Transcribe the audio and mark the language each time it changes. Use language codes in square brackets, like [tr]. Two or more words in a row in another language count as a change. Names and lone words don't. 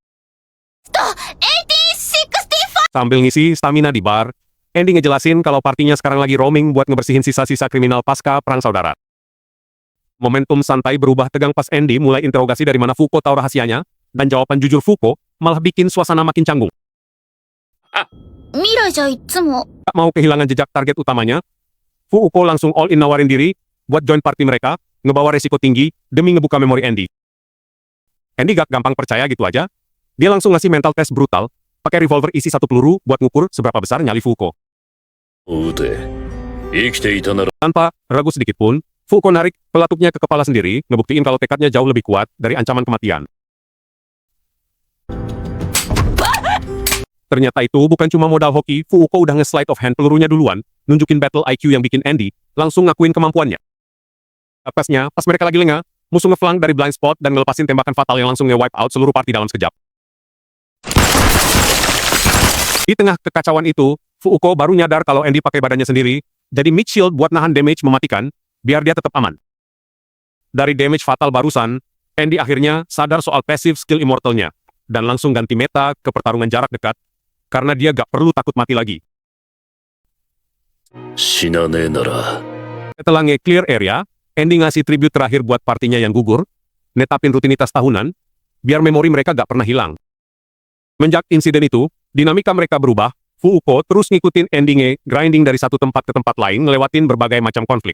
[id] 1865 Sambil ngisi stamina di bar, Andy ngejelasin kalau partinya sekarang lagi roaming buat ngebersihin sisa-sisa kriminal pasca Perang Saudara. Momentum santai berubah tegang pas Andy mulai interogasi dari mana Fuuko tahu rahasianya, dan jawaban jujur Fuuko malah bikin suasana makin canggung. [ja] 未来じゃいつも [id] Tak mau kehilangan jejak target utamanya, Fuuko langsung [en] all in [id] nawarin diri buat [en] join party [id] mereka, ngebawa resiko tinggi demi ngebuka memori Andy. Andy gak gampang percaya gitu aja. Dia langsung ngasih [en] mental test [id] brutal, pakai revolver isi 1 peluru buat ngukur seberapa besar nyali Fuuko. [ja] おうて生きていたなら [id] Tanpa ragu sedikit pun, Fuuko narik pelatupnya ke kepala sendiri, ngebuktiin kalau tekadnya jauh lebih kuat dari ancaman kematian. Ternyata itu bukan cuma modal hoki, Fuuko udah nge- [en] slide of hand [id] pelurunya duluan, nunjukin [en] battle IQ [id] yang bikin Andy langsung ngakuin kemampuannya. Atasnya, pas mereka lagi lengah, musuh ngeflank dari [en] blind spot [id] dan ngelepasin tembakan fatal yang langsung nge- [en] wipe out [id] seluruh party dalam sekejap. Di tengah kekacauan itu, Fuuko baru nyadar kalau Andy pakai badannya sendiri, jadi [en] mid shield [id] buat nahan damage mematikan, biar dia tetap aman. Dari damage fatal barusan, Andy akhirnya sadar soal [en] passive skill [id] immortalnya, dan langsung ganti meta ke pertarungan jarak dekat, karena dia gak perlu takut mati lagi. [ja] 死なねえなら [id] Setelah nge-clear area, Andy ngasih tribute terakhir buat partinya yang gugur, netapin rutinitas tahunan, biar memori mereka gak pernah hilang. Menjak insiden itu, dinamika mereka berubah, Fuuko terus ngikutin Andy grinding dari satu tempat ke tempat lain ngelewatin berbagai macam konflik.